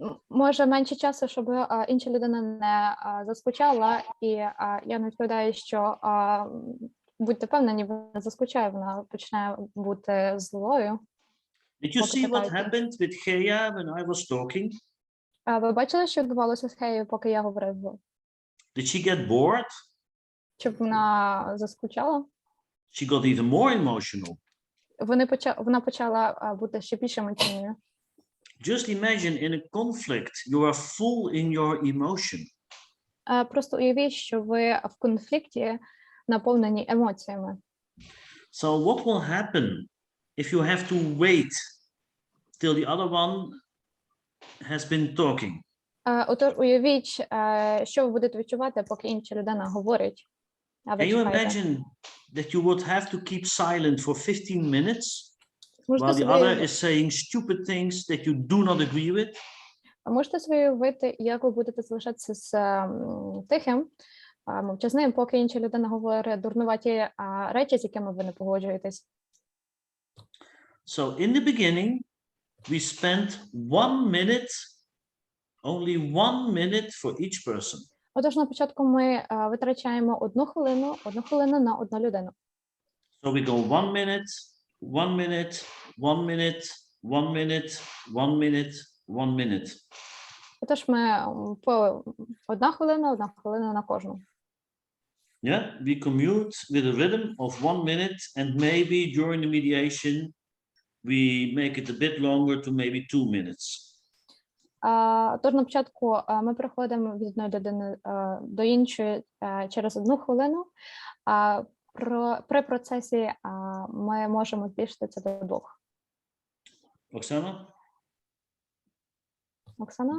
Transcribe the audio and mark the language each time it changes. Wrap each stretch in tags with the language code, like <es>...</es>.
<uk>Може менше часу, щоб інша людина не заскучала, і я не відповідаю, що будьте впевнені, вона заскучає, вона почне бути злою.</uk> <en>Did you see what happened with Gea when I was talking?</en> <uk>Ви бачили, що відбувалося з Хеєю, поки я говорив?</uk> <en>Did she get bored?</en> <uk>Чи вона заскучала?</uk> <en>She got even more emotional.</en> <uk>Вона почала бути ще більш емоційною.</uk> <en>Just imagine in a conflict, you are full in your emotion.</en> <uk>Просто уявіть, що ви в конфлікті наповнені емоціями.</uk> <en>So what will happen if you have to wait till the other one has been talking?</en> <uk>Отож, уявіть, що ви будете відчувати, поки інша людина говорить.</uk> <en>Can you imagine that you would have to keep silent for 15 minutes while the other is saying stupid things that you do not agree with?</en> <uk>Можете собі уявити, як ви будете залишатися тихим, мовчазним, поки інша людина говорить дурнуваті речі, з якими ви не погоджуєтесь.</uk> <en>So in the beginning, we spent 1 minute, only 1 minute for each person.</en> <uk>Отож, на початку ми витрачаємо 1 хвилину на одну людину.</uk> <en>So we go 1 minute, 1 minute, 1 minute, 1 minute, 1 minute, 1 minute.</en> <uk>Отож, ми по 1 хвилина на кожну.</uk> <en>Yeah, we commute with a rhythm of 1 minute, and maybe during the mediation, we make it a bit longer to maybe 2 minutes.</en> <uk>Тож на початку ми переходимо від одної людини до іншої через 1 хвилину, а при процесі ми можемо збільшити це до 2.</uk> <en>Oksana?</en> <uk>Оксана?</uk>